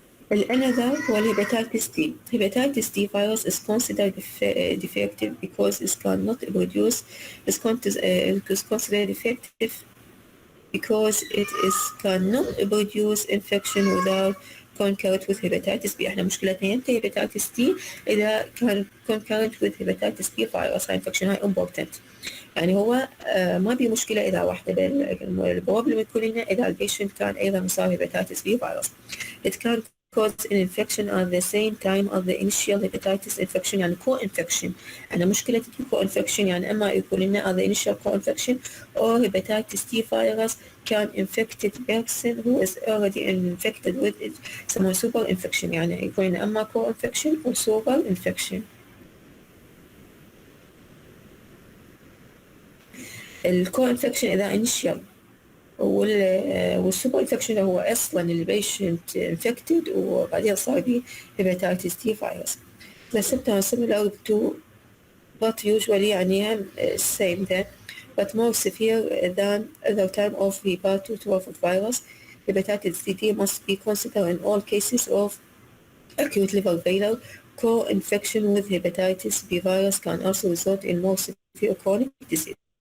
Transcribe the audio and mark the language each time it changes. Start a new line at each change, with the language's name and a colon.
English: Another was hepatitis D. Hepatitis D virus is considered defective because it cannot produce. Is considered defective because it is cannot produce infection without concurrent with hepatitis B.
Arabic: احنا مشكلتنا ينتهي
English: hepatitis D
Arabic: إذا كان
English: concurrent with hepatitis B virus infection
Arabic: هاي
English: important.
Arabic: يعني هو ما بي مشكلة إذا واحدة البروبلم تكون لنا إذا البيشنت كان أيضا مصاب hepatitis B virus.
English: It can cause an infection at the same time as the initial hepatitis infection
Arabic: يعني
English: co-infection.
Arabic: أنا مشكلة
English: co-infection
Arabic: يعني إما يكون لنا
English: at the initial co-infection or hepatitis D virus can infected person who is already infected with it
Arabic: يسموه
English: super infection
Arabic: يعني يكون لنا إما
English: co-infection or super infection.
Arabic: الكو انفكشن اذا انيشال والسوبر انفكشن هو اصلا البيشنت انفكتد وبعدين صار به hepatitis D virus.
English: The symptoms similar to but usually
Arabic: يعني
English: same then but more severe than the time of hepatotrophic virus. Hepatitis D must be considered in all cases of acute liver failure. Co-infection with hepatitis B virus can also result in more severe chronic disease.